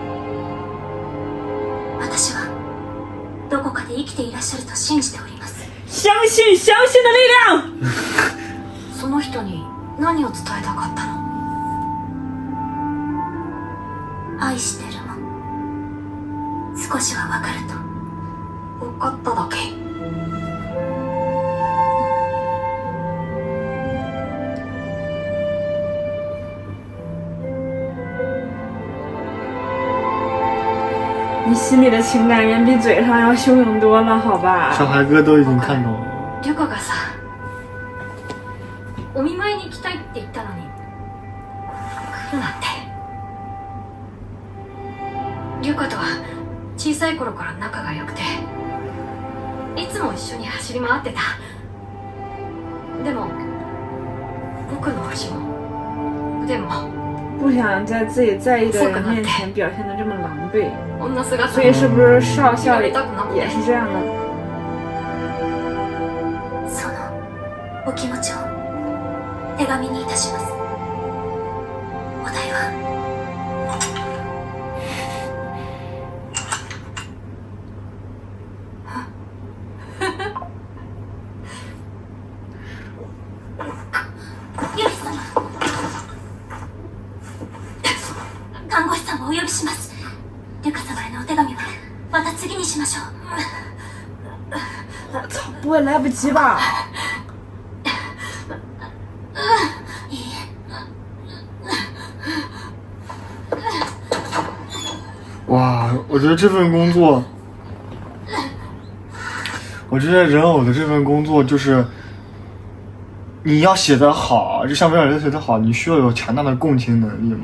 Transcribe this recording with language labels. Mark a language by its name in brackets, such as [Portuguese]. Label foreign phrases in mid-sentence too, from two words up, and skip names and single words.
[Japanese] 私はどこかで生きていらっしゃると信じております。 [Chinese] 相信的力量。 [Japanese] その人に何を伝えたかったの？愛してるも少しはわかると。分かっただけ。 [Chinese] 你心里的情感远比嘴上要汹涌多了，好吧？小孩哥都已经看懂了。 [Japanese] リュカがさ、お見舞いに行きたいって言ったのに来るなって。リュカとは小さい頃から仲が良くて、いつも一緒に走り回ってた。でも僕の足も腕も [Chinese] 不想在自己在意的人面前表现得这么狼狈，女姿所以是不是少校也是这样的？ [Japanese] そのお気持ちを手紙にいたします。お題はユリ様、看護師さんをお呼びします。リュカ様へのお手紙はまた次にしましょう。 [Chinese] 操，不会来不及吧？ [Japanese] いいえ。 [Chinese] 哇，我觉得这份工作，我觉得人偶的这份工作就是你要写得好，就像维尔德写得好，你需要有强大的共情能力嘛。